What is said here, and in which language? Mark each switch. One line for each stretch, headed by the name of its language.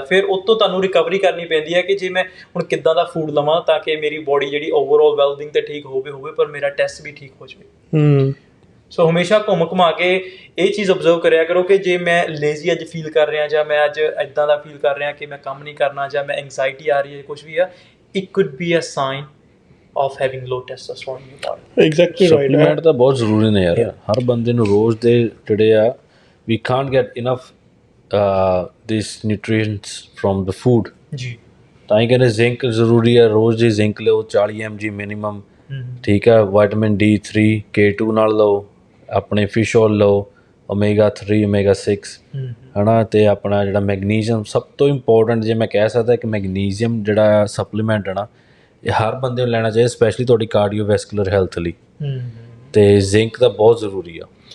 Punjabi: ਫਿਰ ਉਹ ਤੋਂ ਤੁਹਾਨੂੰ ਰਿਕਵਰੀ ਕਰਨੀ ਪੈਂਦੀ ਹੈ ਕਿ ਜੇ ਮੈਂ ਹੁਣ ਕਿੱਦਾਂ ਦਾ ਫੂਡ ਲਵਾਂ ਤਾਂ ਕਿ ਮੇਰੀ ਬੋਡੀ ਜਿਹੜੀ ਓਵਰਆਲ ਵੈਲਬਿੰਗ ਤਾਂ ਠੀਕ ਹੋਵੇ ਪਰ ਮੇਰਾ ਟੈਸਟ ਵੀ ਠੀਕ ਹੋ ਜਾਵੇ। ਸੋ ਹਮੇਸ਼ਾ ਘੁੰਮ ਕੇ ਇਹ ਚੀਜ਼ ਓਬਜ਼ਰਵ ਕਰਿਆ ਕਰੋ ਕਿ ਜੇ ਮੈਂ ਲੇਜ਼ੀ ਅੱਜ ਫੀਲ ਕਰ ਰਿਹਾ, ਜਾਂ ਮੈਂ ਅੱਜ ਇੱਦਾਂ ਦਾ ਫੀਲ ਕਰ ਰਿਹਾ ਕਿ ਮੈਂ ਕੰਮ ਨਹੀਂ ਕਰਨਾ, ਜਾਂ ਮੈਂ ਐਂਗਜ਼ਾਈਟੀ ਆ ਰਹੀ ਹੈ, ਕੁਛ ਵੀ ਆ,
English: It could be a sign of having low testosterone in your body. Exactly right
Punjabi: supplement ਤਾਂ ਬਹੁਤ ਜ਼ਰੂਰੀ ਨੇ ਯਾਰ ਹਰ ਬੰਦੇ ਨੂੰ ਰੋਜ਼ ਦੇ ਜਿਹੜੇ ਆ
English: ਵੀ can't get enough this nutrients from the food
Punjabi: ਜੀ ਤਾਂ ਹੀ ਕਹਿੰਦੇ ਜ਼ਿੰਕ ਜ਼ਰੂਰੀ ਹੈ ਰੋਜ਼ ਦੀ ਜ਼ਿੰਕ ਲਓ 40 mg ਮਿਨੀਮਮ ਠੀਕ ਹੈ ਵਿਟਾਮਿਨ D3 K2 ਨਾਲ ਲਓ ਆਪਣੇ ਫਿਸ਼ ਆਇਲ ਲਓ ਓਮੇਗਾ 3 ਓਮੇਗਾ 6 ਹੈ ਨਾ ਅਤੇ ਆਪਣਾ ਜਿਹੜਾ ਮੈਗਨੀਜ਼ੀਅਮ ਸਭ ਤੋਂ ਇੰਪੋਰਟੈਂਟ ਜੇ ਮੈਂ ਕਹਿ ਸਕਦਾ ਕਿ ਮੈਗਨੀਜ਼ੀਅਮ ਜਿਹੜਾ ਸਪਲੀਮੈਂਟ ਹੈ ਨਾ ਇਹ ਹਰ ਬੰਦੇ ਨੂੰ ਲੈਣਾ ਚਾਹੀਦਾ ਸਪੈਸ਼ਲੀ ਤੁਹਾਡੀ ਕਾਰਡੀਓਵੈਸਕੂਲਰ ਹੈਲਥ ਲਈ ਅਤੇ ਜ਼ਿੰਕ ਤਾਂ ਬਹੁਤ ਜ਼ਰੂਰੀ ਆ